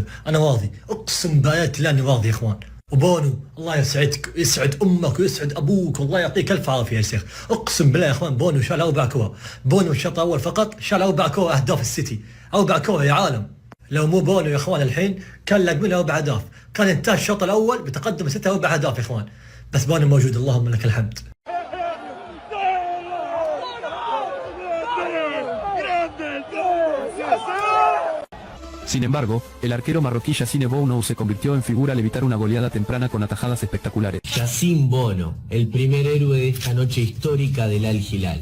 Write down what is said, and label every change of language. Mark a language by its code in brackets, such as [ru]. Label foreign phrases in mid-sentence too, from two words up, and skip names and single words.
[ar] انا واضي، اقسم بايات الله اني واضي يا اخوان. وبونو الله يسعدك، يسعد امك ويسعد ابوك، والله يعطيك الف عافيه يا شيخ. اقسم بالله يا اخوان بونو شال 4 كور، بونو الشوط الاول فقط شال 4 كور اهداف السيتي، 4 كور يا عالم. لو مو بونو يا اخوان الحين كان لاقوا له 4 أهداف، كان انتهى الشوط الاول بتقدم السيتي 4 أهداف يا اخوان. بس بونو موجود، اللهم لك الحمد. [es] Sin embargo, el arquero marroquí Yassine Bounou se convirtió en figura al evitar una goleada temprana con atajadas espectaculares. Yassine Bounou, el primer héroe de esta noche histórica del Al Hilal.